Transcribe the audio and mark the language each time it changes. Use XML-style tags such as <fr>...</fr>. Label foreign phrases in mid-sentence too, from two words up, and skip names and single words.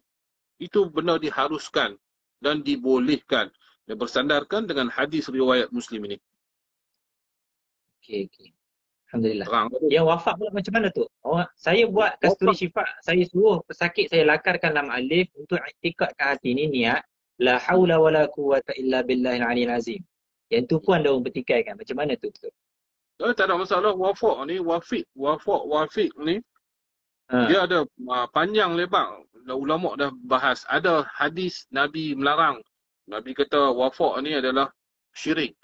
<ms>Itu benda diharuskan dan dibolehkan dan bersandarkan dengan hadis riwayat Muslim ini. Okey. Alhamdulillah. Terang. Yang wafat pula macam mana tu? Saya buat kasturi syifa, saya suruh pesakit saya lakarkan lam alif untuk iktikadkan hati ni niat</ms> <ar>لا حول ولا قوة إلا بالله العلي العظيم.</ar> <ms>Yang tu pun ada orang bertikaikan. Macam mana tu? Tak ada masalah. Wafak ni dia ada panjang lebar. Ulama dah bahas. Ada hadis Nabi melarang. Nabi kata wafak ni adalah syirik.</ms>